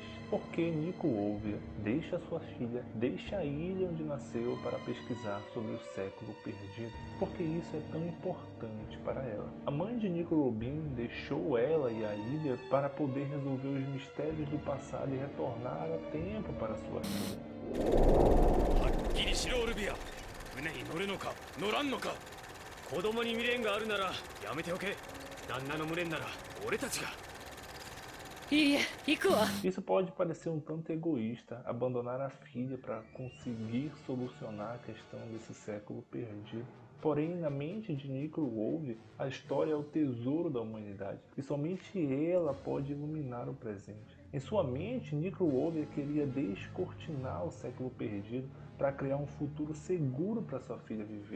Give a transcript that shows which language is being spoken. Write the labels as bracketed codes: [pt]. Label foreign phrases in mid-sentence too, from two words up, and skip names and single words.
[pt] Por que Nico Overy deixa sua filha, deixa a ilha onde nasceu para pesquisar sobre o século perdido? Por que isso é tão importante para ela? A mãe de Nico Robin deixou ela e a ilha para poder resolver os mistérios do passado e retornar a tempo para sua filha. [ja] はっきりしろオルビア。船に乗るのか乗らんのか。子供に未練があるならやめておけ。旦那の無念なら俺たちが。いいえ、行くわ。 [pt] Isso pode parecer um tanto egoísta, abandonar a filha para conseguir solucionar a questão desse século perdido. Porém, na mente de Nico Overy, a história é o tesouro da humanidade, e somente ela pode iluminar o presente. Em sua mente, Nickelodeon queria descortinar o século perdido para criar um futuro seguro para sua filha viver.